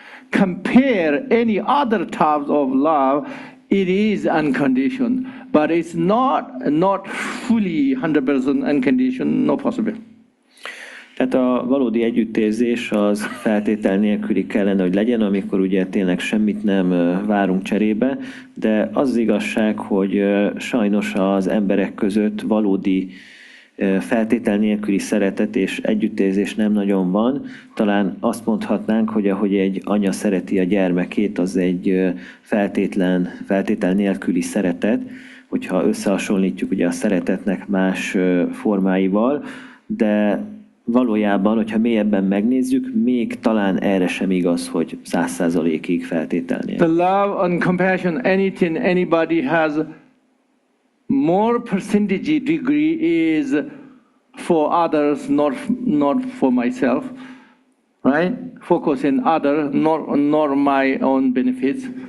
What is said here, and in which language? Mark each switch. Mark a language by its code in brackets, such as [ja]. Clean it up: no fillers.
[en] Compare any other types of love, it is unconditional, but it's not fully 100% unconditional, no possible. [hu] Tehát a valódi együttérzés az feltétel nélküli kellene, hogy legyen, amikor ugye tényleg semmit nem várunk cserébe, de az igazság, hogy sajnos az emberek között valódi feltétel nélküli szeretet és együttérzés nem nagyon van. Talán azt mondhatnánk, hogy ahogy egy anya szereti a gyermekét, az egy feltétel nélküli szeretet, hogyha összehasonlítjuk ugye a szeretetnek más formáival, de valójában, hogyha mélyebben megnézzük, még talán erre sem igaz, hogy 100%-ig feltételnél. [en] The love and compassion, anything, anybody has more percentage degree is for others, not for myself, right? Focus on other, not my own benefits.